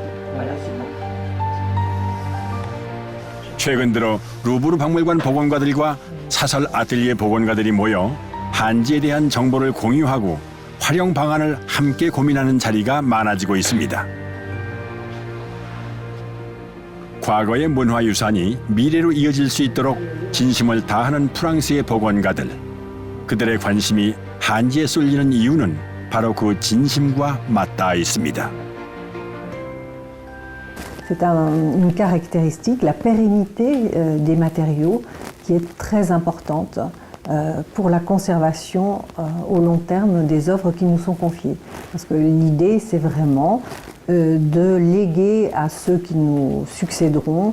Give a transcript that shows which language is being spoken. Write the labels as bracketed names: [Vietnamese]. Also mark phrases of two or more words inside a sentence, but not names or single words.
[Korean] 최근 들어 루브르 박물관 복원가들과 사설 아틀리에 복원가들이 모여 한지에 대한 정보를 공유하고 활용 방안을 함께 고민하는 자리가 많아지고 있습니다. 과거의 문화유산이 미래로 이어질 수 있도록 진심을 다하는 프랑스의 복원가들. 그들의 관심이 한지에 쏠리는 이유는 바로 그 진심과 맞닿아 있습니다. [French] C'est une caractéristique, la pérennité des matériaux, qui est très importante pour la conservation au long terme des œuvres qui nous sont confiées. Parce que l'idée, c'est vraiment de léguer à ceux qui nous succéderont.